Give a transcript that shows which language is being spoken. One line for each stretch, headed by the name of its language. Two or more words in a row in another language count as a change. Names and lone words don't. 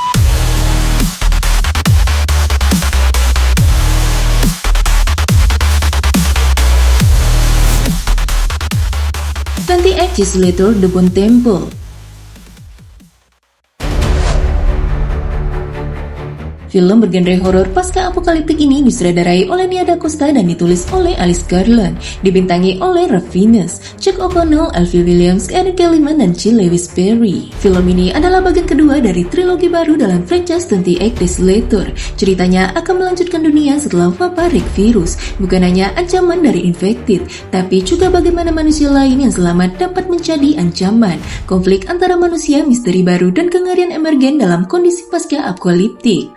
Indonesian: Legislator The Bone Temple. Film bergenre horor pasca apokaliptik ini disutradarai oleh Nia DaCosta dan ditulis oleh Alice Garland, dibintangi oleh Ralph Fiennes, Chuck O'Connell, Alfie Williams, Eric Kellyman, dan Jill Lewis Perry. Film ini adalah bagian kedua dari trilogi baru dalam franchise 28 Days Later. Ceritanya akan melanjutkan dunia setelah wabah Rick virus, bukan hanya ancaman dari infected, tapi juga bagaimana manusia lain yang selamat dapat menjadi ancaman, konflik antara manusia, misteri baru, dan kengerian emergen dalam kondisi pasca apokaliptik.